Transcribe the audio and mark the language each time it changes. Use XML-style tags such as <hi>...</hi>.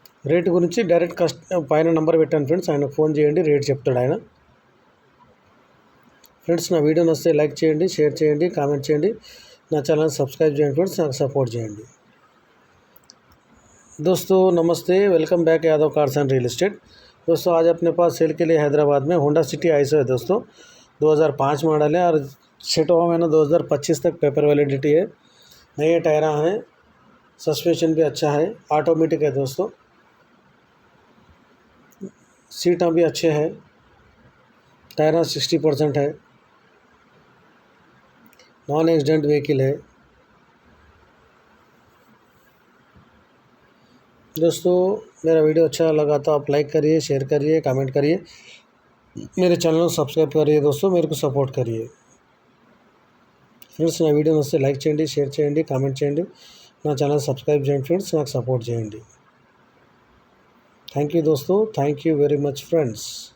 <te>Rate గురించి direct పైన number పెట్టాను ఫ్రెండ్స్, ఆయనకు ఫోన్ చేయండి, రేట్ చెప్తాడు ఆయన. ఫ్రెండ్స్, నా వీడియో నచ్చితే లైక్ చేయండి, షేర్ చేయండి, కామెంట్ చేయండి, నా ఛానల్ సబ్స్క్రైబ్ చేయండి ఫ్రెండ్స్, నాకు సపోర్ట్ చేయండి.</te> <hi>दोस्तों नमस्ते, welcome back Yadav cars and real estate. दोस्तों, आज अपने पास सेल के लिए हैदराबाद में होंडा सिटी आईसो है दोस्तों। 2005 मॉडल है और 6वां महीना 2025 तक पेपर वैलिडिटी है। नए टायर हैं, सस्पेंशन भी अच्छा है, ऑटोमेटिक है दोस्तों, सीटा भी अच्छे हैं, टायर 60% है, नॉन एक्सीडेंट व्हीकल है। दोस्तों, मेरा वीडियो अच्छा लगा तो आप लाइक करिए, शेयर करिए, कमेंट करिए, मेरे चैनल को सब्सक्राइब करिए दोस्तों, मेरे को सपोर्ट करिए ఫ్రెండ్స్.</hi> <te>నా వీడియో నచ్చితే లైక్ చేయండి, షేర్ చేయండి, కామెంట్ చేయండి, నా ఛానల్ సబ్స్క్రైబ్ చేయండి ఫ్రెండ్స్, నాకు సపోర్ట్ చేయండి. థ్యాంక్ యూ दोस्तों, thank you very much friends.</te>